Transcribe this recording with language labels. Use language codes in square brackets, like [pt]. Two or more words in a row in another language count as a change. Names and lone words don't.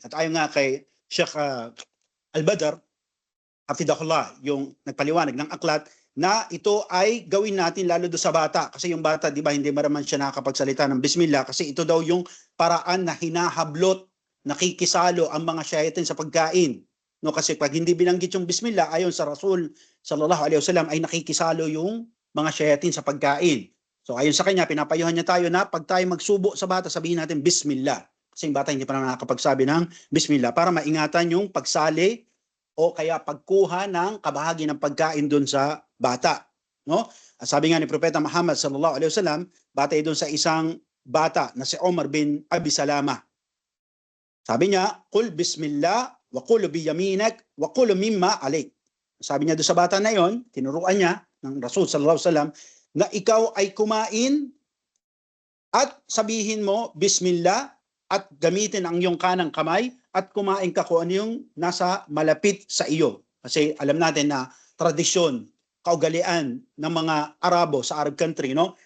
[tl] At ayon nga kay Sheikh Al-Badr, hafidahullah, yung nagpaliwanag ng aklat, na ito ay gawin natin lalo do sa bata. Kasi yung bata, di ba, hindi maraman siya nakakapagsalita ng bismillah kasi ito daw yung paraan na hinahablot, nakikisalo ang mga shayatin sa pagkain. No, kasi pag hindi binanggit yung bismillah, ayon sa Rasul [ar] صلى الله عليه وسلم, [tl] ay nakikisalo yung mga shayatin sa pagkain. So ayon sa kanya, pinapayuhan niya tayo na pag tayo magsubo sa bata, sabihin natin bismillah. Kasi yung bata hindi pa na nakakapagsabi ng bismillah para maingatan yung pagsali o kaya pagkuha ng kabahagi ng pagkain doon sa bata. No? At sabi nga ni Propeta Muhammad [ar] صلى الله عليه وسلم, [tl] batay doon sa isang bata na si Umar bin Abi Salama. Sabi niya, [ar] "قل بسم الله وقل بيمينك وقل مما عليك." [tl] Sabi niya doon sa bata na yon, tinuruan niya ng Rasul [ar] صلى الله عليه وسلم [tl] na ikaw ay kumain at sabihin mo bismillah at gamitin ang iyong kanang kamay at kumain ka kung ano yung nasa malapit sa iyo. Kasi alam natin na tradisyon, kaugalian ng mga Arabo sa [en] Arab country, [tl] no?